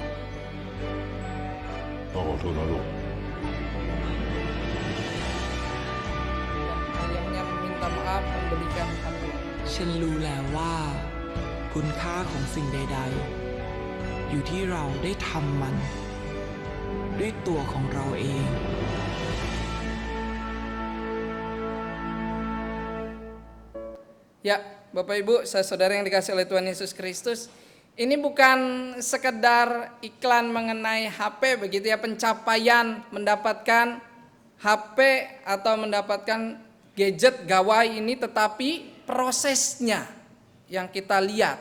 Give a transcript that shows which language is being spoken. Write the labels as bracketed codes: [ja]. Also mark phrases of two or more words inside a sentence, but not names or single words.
[th] ต้องขอโทษนะลูก [id] Dan ayahnya meminta maaf membelikan HP. [th] ฉันรู้แล้วว่า คุณค่าของสิ่งใดๆ อยู่ที่เราได้ทำมัน ด้วยตัวของเราเอง [id] Ya, Bapak Ibu, saudara yang dikasih oleh Tuhan Yesus Kristus, ini bukan sekedar iklan mengenai HP begitu ya, pencapaian mendapatkan HP atau mendapatkan gadget gawai ini, tetapi prosesnya yang kita lihat.